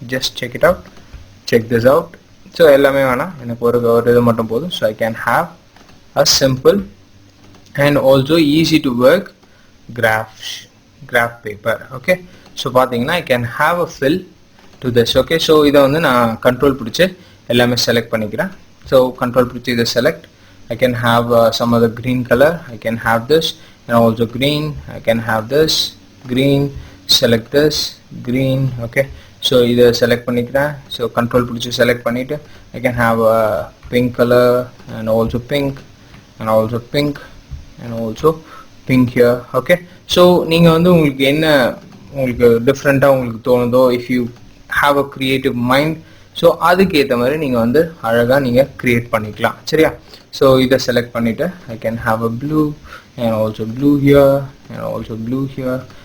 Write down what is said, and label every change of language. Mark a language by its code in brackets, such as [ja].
[en] Just check it out, check this out. [ta] So எல்லாமே வேணாம், எனக்கு ஒரு இது மட்டும் போதும். [en] So I can have a simple and also easy to work graph paper. Okay, so பார்த்தீங்கன்னா I can have a fill to this. [ta] Okay, so இதை வந்து நான் கண்ட்ரோல் பிடிச்சி எல்லாமே செலக்ட் பண்ணிக்கிறேன். ஸோ கண்ட்ரோல் பிடிச்சி இதை select. [en] I can have some other green color. I can have this and also green. I can have this green. Select this green. Okay, so either select பண்ணிக்கிறேன். So control பிடிச்சி select பண்ணிட்டு I can have a pink color and also pink and also pink and also pink here. [ta] Okay, so நீங்கள் வந்து உங்களுக்கு என்ன உங்களுக்கு டிஃப்ரெண்ட்டாக உங்களுக்கு தோணுதோ, [en] if you have a creative mind, [ta] so அதுக்கு ஏற்ற மாதிரி நீங்கள் வந்து அழகாக நீங்கள் க்ரியேட் பண்ணிக்கலாம். சரியா? [en] so [ta] இதை செலக்ட் பண்ணிவிட்டு [en] I can have a blue and also blue here and also blue here.